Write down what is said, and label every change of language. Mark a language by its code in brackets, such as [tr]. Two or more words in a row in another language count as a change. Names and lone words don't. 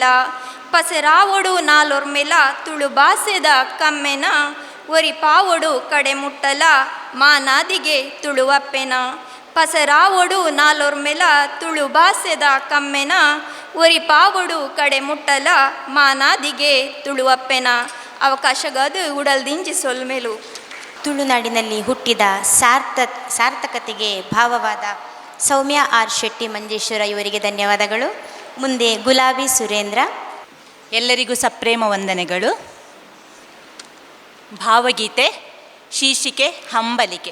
[tcy] ಪಸರಾವೊಡು ನಾಲೊರ್ಮೆಲ ತುಳು ಭಾಷೆದ ಕಮ್ಮೆನ ಒರಿ ಪಾವೊಡು ಕಡೆ ಮುಟ್ಟಲ ಮಾನಾದಿಗೆ ತುಳುವಪ್ಪೆನ. ಪಸರಾವೊಡು ನಾಲೊರ್ಮೆಲ ತುಳು ಭಾಷೆದ ಕಮ್ಮೆನ ಒರಿ ಪಾವೊಡು ಕಡೆ ಮುಟ್ಟಲ ಮಾನಾದಿಗೆ ತುಳುವಪ್ಪೆನ. ಅವಕಾಶಗಾದು ಉಡಲ್ದಿಂಜಿ ಸೊಲ್ಮೆಲು. [kn] ತುಳುನಾಡಿನಲ್ಲಿ ಹುಟ್ಟಿದ ಸಾರ್ಥಕತೆಗೆ ಭಾವವಾದ ಸೌಮ್ಯ ಆರ್ ಶೆಟ್ಟಿ ಮಂಜೇಶ್ವರ ಇವರಿಗೆ ಧನ್ಯವಾದಗಳು. ಮುಂದೆ ಗುಲಾಬಿ ಸುರೇಂದ್ರ. ಎಲ್ಲರಿಗೂ ಸಪ್ರೇಮ ವಂದನೆಗಳು. ಭಾವಗೀತೆ ಶೀರ್ಷಿಕೆ ಹಂಬಲಿಕೆ.